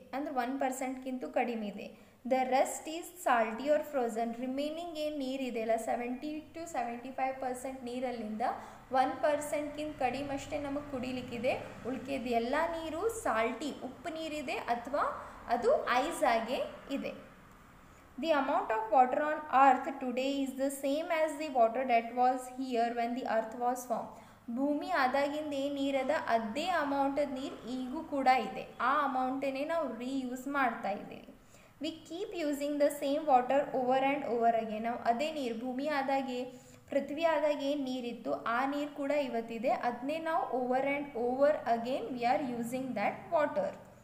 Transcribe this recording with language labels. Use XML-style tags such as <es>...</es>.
<kn>ಅಂದರೆ 1%ಗಿಂತ ಕಡಿಮೆ ಇದೆ.</kn> <en>The rest is salty or frozen.</en> <kn>Remaining ಏನು ನೀರಿದೆಯಲ್ಲ 70 to 75% ನೀರಲ್ಲಿಂದ 1%ಗಿಂತ ಕಡಿಮೆ ಅಷ್ಟೇ ನಮಗೆ ಕುಡಿಲಿಕ್ಕಿದೆ. ಉಳ್ಕೆದು ಎಲ್ಲ ನೀರು ಸಾಲ್ಟಿ, ಉಪ್ಪು ನೀರಿದೆ ಅಥವಾ ಅದು ಐಸ್ ಆಗೇ ಇದೆ.</kn> <en>The amount of water on earth today is the same as the water that was here when the earth was formed.</en> <kn>ಭೂಮಿ ಆದಾಗಿಂದ ಏನು ನೀರದ ಅದೇ ಅಮೌಂಟದ ನೀರು ಈಗೂ ಕೂಡ ಇದೆ. ಆ ಅಮೌಂಟನ್ನೇ ನಾವು ರೀಯೂಸ್ ಮಾಡ್ತಾ ಇದ್ದೀವಿ.</kn> <en>We keep using the same water over and over again.</en> <kn>ನಾವು ಅದೇ ನೀರು ಭೂಮಿ ಆದಾಗೆ ಪೃಥ್ವಿ ಆದಾಗ ಏನು ನೀರಿತ್ತು ಆ ನೀರು ಕೂಡ ಇವತ್ತಿದೆ, ಅದನ್ನೇ ನಾವು</kn> <en>Over and over again we are using that water.</en>